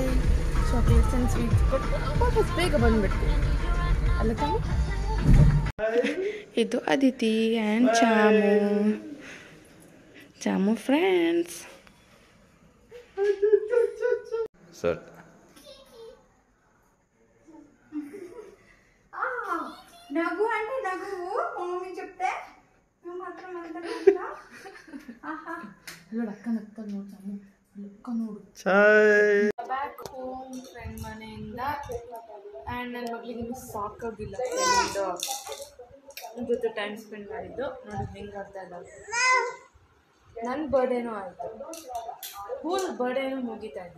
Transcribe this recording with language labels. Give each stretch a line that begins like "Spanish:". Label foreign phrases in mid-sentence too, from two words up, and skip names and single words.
English: chocolates and sweets
Kannada: ಕೊಟ್ಟು ವಾಪಸ್ ಬೇಗ ಬಂದುಬಿಟ್ಟು ಅಲ್ಲ ಚಾಮು? ಇದು ಅದಿತಿ ಆ್ಯಂಡ್ ಚಾಮು. ಚಾಮು ಫ್ರೆಂಡ್ಸ್. ಸರ್
Telugu: నగు అంటే నగు మమ్మీ చెప్తే నువ్వు మాత్రం అంతా
Kannada: ನೋಡು ಅಕ್ಕ ನಗ್ತಾಳೆ ನೋಡು ಚಾಮು. ಅಕ್ಕ ನೋಡು.
English: back home
Kannada: ಫ್ರೆಂಡ್ ಮನೆಯಿಂದ. ಆ್ಯಂಡ್ ನನ್ನ ಮಗಳಿಗೆ ಇನ್ನೂ ಸಾಕಾಗಿಲ್ಲ ಫ್ರೆಂಡ್ ಜೊತೆ
English: time spend
Kannada: ಮಾಡಿದ್ದು. ನೋಡಿ ಹೆಂಗೆ ಆಗ್ತಾ ಇದ್ದಾವೆ. ನನ್ನ ಬರ್ಡೇನೂ ಆಯಿತು, ಫುಲ್ ಬರ್ಡೇನೂ ಮುಗಿತಾ ಇದ್ದೆ.